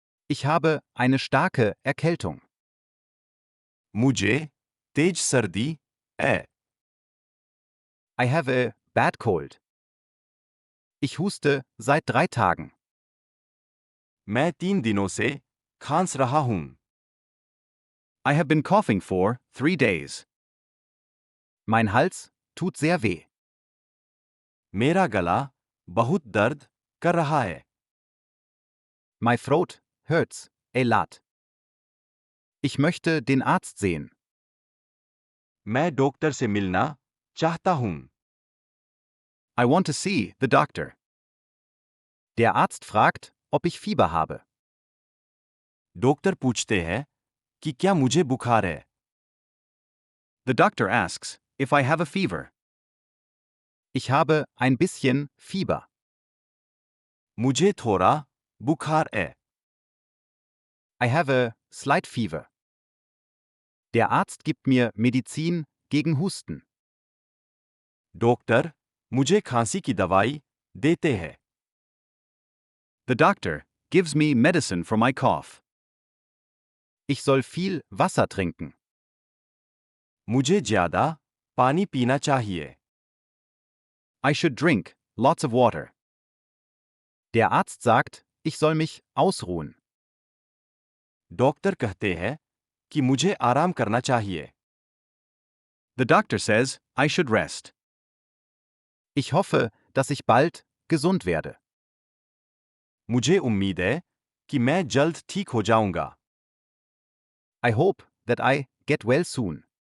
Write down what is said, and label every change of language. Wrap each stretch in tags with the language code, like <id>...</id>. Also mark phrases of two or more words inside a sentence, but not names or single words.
<de>Ich habe eine starke Erkältung.</de> <hi>मुझे तेज सर्दी है।</hi> <en>I have a bad cold.</en> <de>Ich huste seit 3 Tagen.</de> <hi>मैं 3 दिनों से खांस रहा हूँ।</hi> <en>I have been coughing for 3 days.</en> <de>Mein Hals tut sehr weh.</de> <hi>मेरा गला बहुत दर्द कर रहा है।</hi> <en>My throat hurts a lot.</en> <de>Ich möchte den Arzt sehen.</de> <hi>मैं डॉक्टर से मिलना चाहता हूँ।</hi> <en>I want to see the doctor.</en> <de>Der Arzt fragt, ob ich Fieber habe.</de> <hi>डॉक्टर पूछते हैं कि क्या मुझे बुखार है।</hi> <en>The doctor asks if I have a fever.</en> <de>Ich habe ein bisschen Fieber.</de> <hi>मुझे थोड़ा बुखार है।</hi> <en>I have a slight fever.</en> <de>Der Arzt gibt mir Medizin gegen Husten.</de> <hi>डॉक्टर मुझे खांसी की दवाई देते हैं।</hi> <en>The doctor gives me medicine for my cough.</en> <de>Ich soll viel Wasser trinken.</de> <hi>मुझे ज़्यादा पानी पीना चाहिए।</hi> <en>I should drink lots of water.</en> <de>Der Arzt sagt, ich soll mich ausruhen.</de> <hi>डॉक्टर कहते हैं कि मुझे आराम करना चाहिए।</hi> <en>The doctor says I should rest.</en> <de>Ich hoffe, dass ich bald gesund werde.</de> <hi>मुझे उम्मीद है कि मैं जल्द ठीक हो जाऊंगा।</hi> <en>I hope that I get well soon.</en>